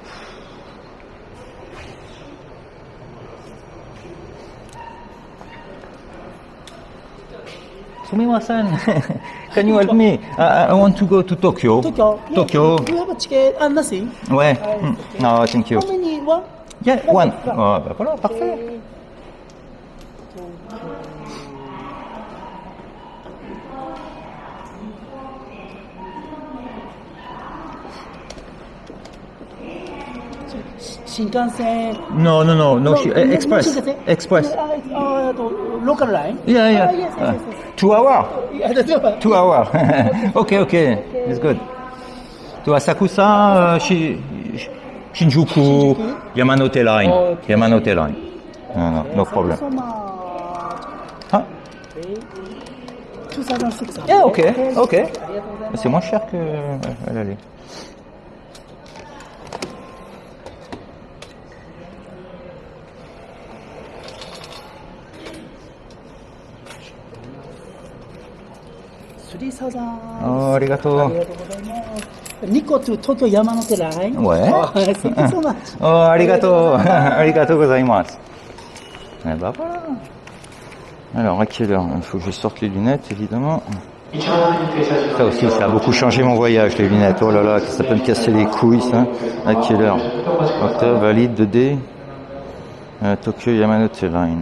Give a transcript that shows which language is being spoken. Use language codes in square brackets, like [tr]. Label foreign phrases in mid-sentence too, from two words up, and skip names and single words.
[en] Sumimasen, can you help me? I want to go to Tokyo. Tokyo. You have a ticket and nothing. Ouais. No, thank you. How many? One? Yeah, one. [fr] Oh, bah voilà, parfait. [en] Shinkansen. No, Express. Shinkansen? Express. Local line. Yeah. Yes. 2 hours. Yeah, that's all. 2 hours. Okay. It's good. To Asakusa, Shinjuku, Yamanote Line. Okay. Yamanote Line. No problem. Huh? 2006. Yeah, okay. [fr] C'est moins cher que l'aller. [en] Oh, arigato. Nikko to Tokyo Yamanote Line. Ouais. Thank you so much. Oh, arigato. [ja] Arigato gozaimasu. [fr] Eh ben voilà. Alors, à quelle heure? Il faut que je sorte les lunettes, évidemment. Ça aussi, ça a beaucoup changé mon voyage, les lunettes. Oh là là, ça peut me casser les couilles, ça. À quelle heure? Octobre, valide 2D. Tokyo Yamanote Line.